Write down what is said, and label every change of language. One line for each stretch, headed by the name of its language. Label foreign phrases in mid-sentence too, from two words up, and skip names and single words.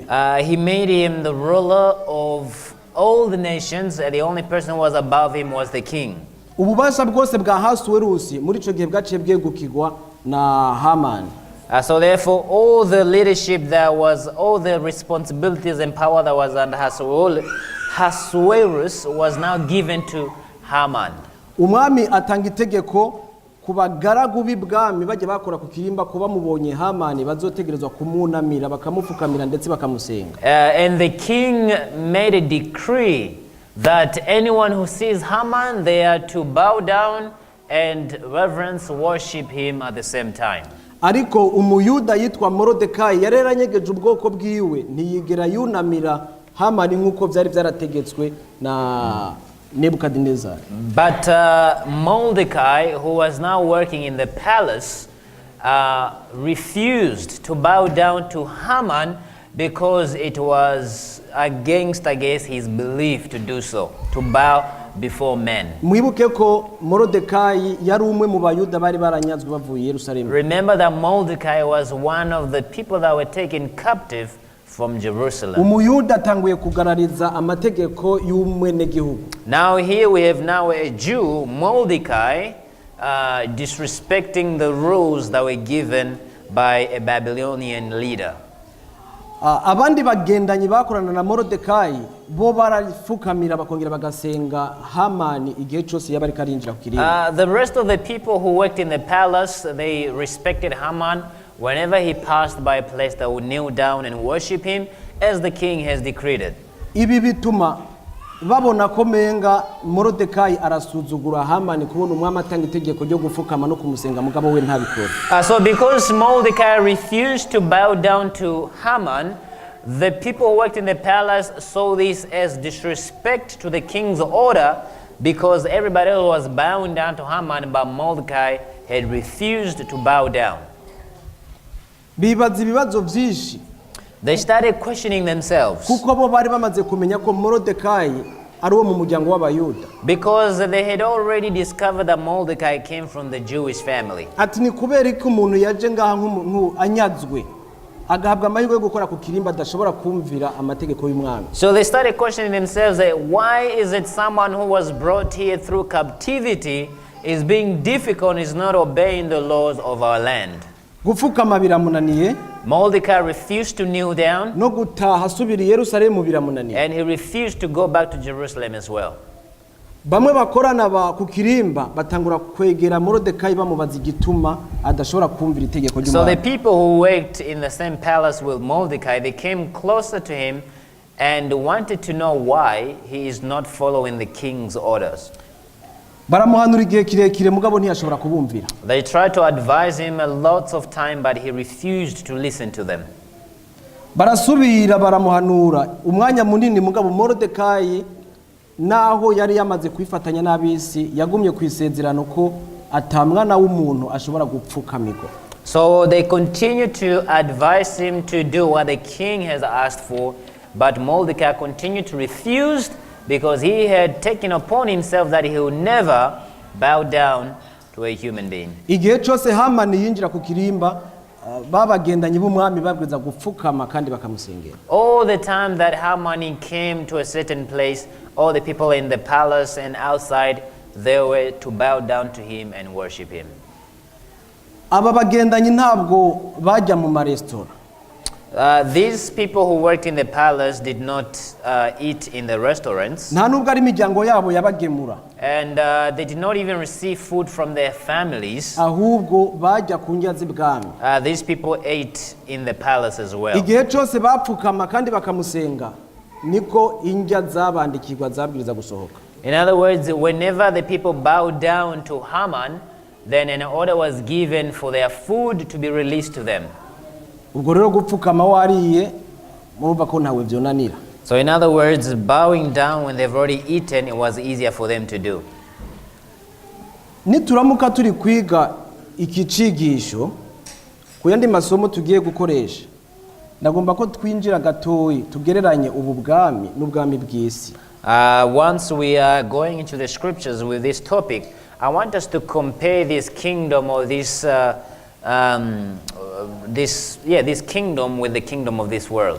English: He made him the ruler of all the nations. The only person who was above him was the king.
Rundi: Ububasha bwose bwa Ahasuerus muri ico gihe bwaciye bwegukirwa na Hamani.
English: So therefore, all the leadership that was, all the responsibilities and power that was under Ahasuerus was now given to Haman.
Rundi: Umwami atanga itegeko kubagaragu b'ibwami baje bakora ku kirimba kuba mubonye Hamani bazotegerezwa kumunamira bakamupfukamira ndetse bakamusenga.
English: And the king made a decree that anyone who sees Haman, they are to bow down and reverence, worship him at the same time.
Rundi: Ariko umuyuda yitwa Morodekayi yareranyegeje ubwoko bwiwe ntiyigera yunamira Hamani nkuko byari byarategetswe na Nebukadnezar.
English: But Mordecai, who was now working in the palace, refused to bow down to Haman because it was against his belief to do so, to bow before men.
Rundi: Mwibuke ko Morodekayi yari umwe mu bayuda bari baranyazwe bavuye Yerusalemu.
English: Remember that Mordecai was one of the people that were taken captive from Jerusalem.
Rundi: Umuyuda tanguye kugarariza amategeko y'umwenegihugu.
English: Now here we have now a Jew, Mordecai, disrespecting the rules that were given by a Babylonian leader.
Rundi: Abandi bagendanyi bakorana na Morodekayi bo barafukamira bakongera bagasenga Hamani igihe cyose yabari karinjira ku kirimba.
English: The rest of the people who worked in the palace, they respected Haman. Whenever he passed by a place, they would kneel down and worship him as the king has decreed it.
Rundi: Ibi bituma babona ko menga Morodekayi arasuzugura Hamani kubona umwami atanga itegeko ryo gufukama no kumusenga mugabo we ntabikora.
English: So because Mordecai refused to bow down to Haman, the people who worked in the palace saw this as disrespect to the king's order, because everybody else was bowing down to Haman, but Mordecai had refused to bow down.
Rundi: Bibaza ibibazo byinshi.
English: They started questioning themselves.
Rundi: Kuko bo bari bamaze kumenya ko Morodekayi ari wo mu muryango w'abayuda.
English: Because they had already discovered that Mordecai came from the Jewish family.
Rundi: Ati ni kubera ko umuntu yaje ngaha nk'umuntu anyazwe agahabwa amahirwe yo gukora ku kirimba adashobora kumvira amategeko y'umwami.
English: So they started questioning themselves that why is it someone who was brought here through captivity is being difficult, is not obeying the laws of our land.
Rundi: Gufukama biramunaniye.
English: Mordecai refused to kneel down.
Rundi: No gutaha asubira i Yerusalemu biramunaniye.
English: And he refused to go back to Jerusalem as well.
Rundi: Bamwe bakorana ba ku kirimba batangura kwegera Morodekayi bamubaza igituma adashobora kumvira itegeko ry'umwami.
English: So the people who worked in the same palace with Mordecai, they came closer to him and wanted to know why he is not following the king's orders.
Rundi: Baramuhanura igihe kirekire mugabo ntiyashobora kubumvira.
English: They tried to advise him a lot of time, but he refused to listen to them.
Rundi: Barasubira baramuhanura umwanya munini mugabo Morodekayi naho yari yamaze kwifatanya n'abisi yagumye kwisezerano ko atamwana w'umuntu ashobora gupfukamirwa.
English: So they continued to advise him to do what the king has asked for, but Mordecai continued to refuse, because he had taken upon himself that he would never bow down to a human being.
Rundi: Igihe cyose Hamani yinjira ku kirimba babagendanye b'umwami babwiza gupfukama kandi bakamusengera.
English: All the time that Haman came to a certain place, all the people in the palace and outside, they were to bow down to him and worship him.
Rundi: Aba bagendanye ntabwo bajya mu maresitora.
English: These people who worked in the palace did not eat in the restaurants.
Rundi: Nta nubwo ari imiryango yabo yabagemura.
English: And they did not even receive food from their families.
Rundi: Ahubwo bajya ku ndya z'ibwami.
English: These people ate in the palace as well.
Rundi: Igihe cyose bapfukama kandi bakamusenga niko indya zabandikirwa zabwiriza gusohoka.
English: In other words, whenever the people bowed down to Haman, then an order was given for their food to be released to them.
Rundi: Ubwo rero gupfukama wariye murumva ko ntawe byonanira.
English: So in other words, bowing down when they've already eaten, it was easier for them to do.
Rundi: Nituramuka turi kwiga iki cigisho ku yandi masomo tugiye gukoresha, ndagomba ko twinjira gatoyi tugereranye ubu bwami n'ubwami bw'isi.
English: Once we are going into the scriptures with this topic, I want us to compare this kingdom or this kingdom with the kingdom of this world.